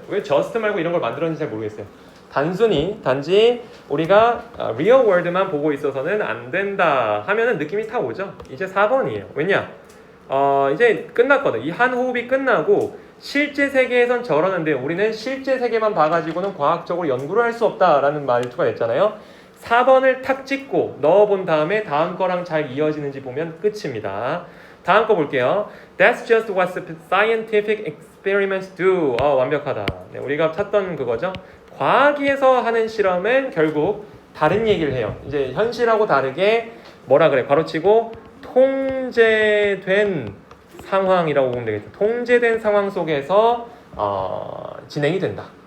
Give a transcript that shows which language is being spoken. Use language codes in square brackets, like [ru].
[ko] 왜 just 말고 이런 걸 만들었는지 잘 모르겠어요. 단지 우리가 real world만 보고 있어서는 안 된다 하면은 느낌이 다 오죠. 이제 4번이에요. 왜냐? 이제 끝났거든. 이 한 호흡이 끝나고 실제 세계에선 저러는데 우리는 실제 세계만 봐가지고는 과학적으로 연구를 할 수 없다라는 말투가 됐잖아요. 4번을 탁 찍고 넣어본 다음에 다음 거랑 잘 이어지는지 보면 끝입니다. 다음 거 볼게요. [en] That's just what scientific experiments do. [ko] 완벽하다. 네, 우리가 찾던 그거죠. 과학에서 하는 실험은 결국 다른 얘기를 해요. 이제 현실하고 다르게 뭐라 그래? 괄호치고 통제된 상황이라고 보면 되겠죠. 통제된 상황 속에서 진행이 된다.